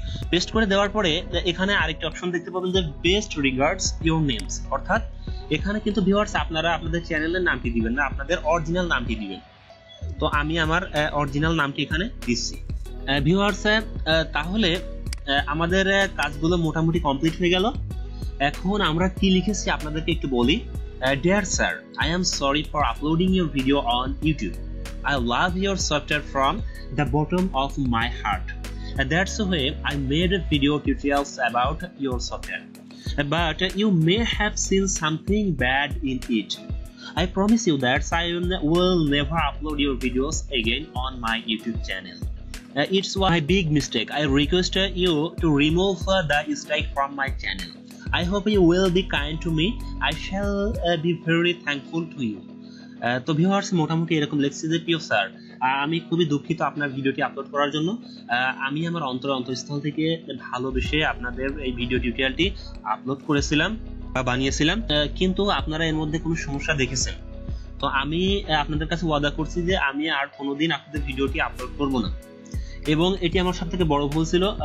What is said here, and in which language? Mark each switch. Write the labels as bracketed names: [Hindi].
[Bangla] Paste করে দেওয়ার পরে এখানে আরেকটা অপশন দেখতে পাবেন যে [English] best regards your names, [Bangla] অর্থাৎ এখানে কিন্তু ভিউয়ার্স আপনারা আপনাদের চ্যানেলের নামটি দিবেন না, আপনাদের অরিজিনাল নামটি দিবেন। তো আমি আমার অরিজিনাল নামটি এখানে দিচ্ছি। ভিউয়ার্স তাহলে আমাদের কাজগুলো মোটামুটি কমপ্লিট হয়ে গেল। এখন আমরা কি লিখেছি আপনাদেরকে একটু বলি। [English] Dear sir, I am sorry for uploading your video on YouTube. I love your software from the bottom of my heart. That's why I made video tutorials about your software. But you may have seen something bad in it. I promise you that I will never upload your videos again on my YouTube channel. It's my big mistake. I request you to remove the strike from my channel. I hope you will be kind to me. I shall be very thankful to you. [Bangla] তো viewers মোটামুটি এরকম লিখছি যে প্রিয় sir আমি খুবই দুঃখিত আপনার ভিডিওটি আপলোড করার জন্য। আমি আমার অন্তঃস্থল থেকে ভালোবেসে আপনাদের এই ভিডিও টিউটোরিয়ালটি আপলোড করেছিলাম বা বানিয়েছিলাম, কিন্তু আপনারা এর মধ্যে কোনো সমস্যা দেখেছেন। তো আমি আপনাদের কাছে ওয়াদা করছি যে আমি আর কোনোদিন আপনাদের ভিডিওটি আপলোড করব না এবং এটি আমার সবথেকে বড় ভুল ছিল।